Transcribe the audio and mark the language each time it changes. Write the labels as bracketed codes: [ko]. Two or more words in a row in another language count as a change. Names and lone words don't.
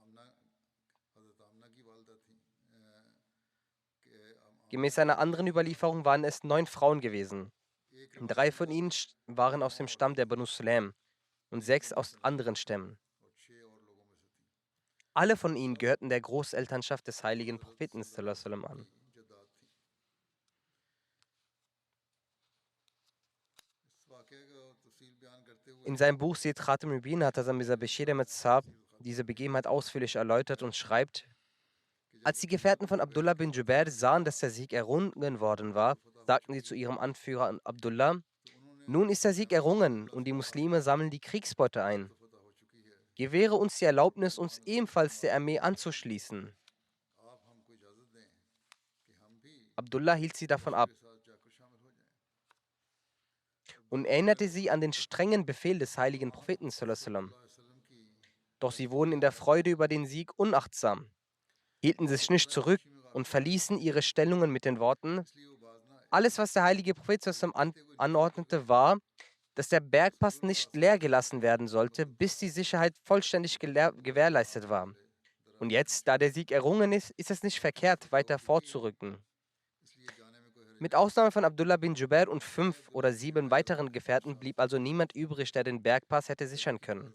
[de] Gemäß einer anderen Überlieferung waren es 9 Frauen gewesen. 3 von ihnen waren aus dem Stamm der Banu Sulaim und 6 aus anderen Stämmen. Alle von ihnen gehörten der Großelternschaft des heiligen Propheten [ar] صلى الله عليه وسلم [de] an. In seinem Buch Siyed Khatam Mubin hat Hazrat Mirza Bashir Ahmad Sahab diese Begebenheit ausführlich erläutert und schreibt: Als die Gefährten von Abdullah bin Jubair sahen, dass der Sieg errungen worden war, sagten sie zu ihrem Anführer Abdullah: Nun ist der Sieg errungen und die Muslime sammeln die Kriegsbeute ein. Gewähre uns die Erlaubnis, uns ebenfalls der Armee anzuschließen. Abdullah hielt sie davon ab und erinnerte sie an den strengen Befehl des heiligen Propheten [ar] صلى الله عليه وسلم. [de] Doch sie wurden in der Freude über den Sieg unachtsam, hielten sich nicht zurück und verließen ihre Stellungen mit den Worten: Alles, was der heilige Prophet [ar] صلى الله عليه وسلم [de] anordnete, war, dass der Bergpass nicht leer gelassen werden sollte, bis die Sicherheit vollständig gewährleistet war. Und jetzt, da der Sieg errungen ist, ist es nicht verkehrt, weiter vorzurücken. Mit Ausnahme von Abdullah bin Jubair und 5 oder 7 weiteren Gefährten blieb also niemand übrig, der den Bergpass hätte sichern können.